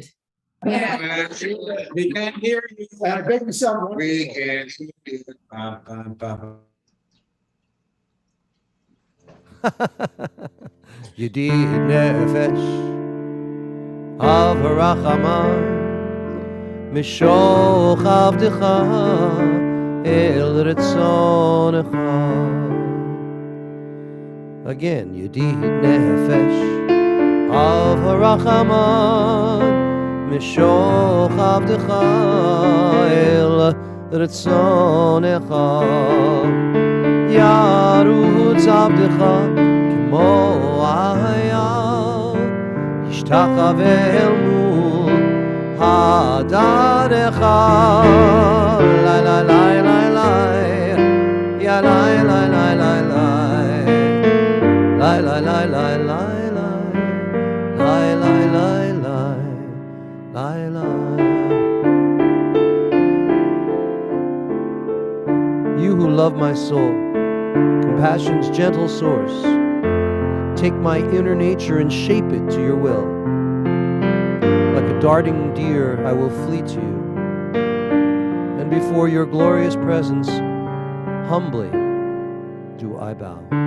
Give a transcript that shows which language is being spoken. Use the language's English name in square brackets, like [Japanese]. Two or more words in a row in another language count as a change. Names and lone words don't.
[English] We can't hear you. We can hear you. [Hebrew] ידיד נפש אב הרחמן משוך עבדך אל רצונך. Again, ידיד נפש אב הרחמן משוך עבדך אל רצונך. ירוץ עבדך כמו איל ישתחוה אל מול הדרך. Lai lai lai lai lai ya lai lai lai lai lai lai lai lai lai lai lai lai lai lai lai. [English] You who love my soul, compassion's gentle source, Take my inner nature and shape it to your will. Like a darting deer, I will flee to you. And before your glorious presence, humbly do I bow.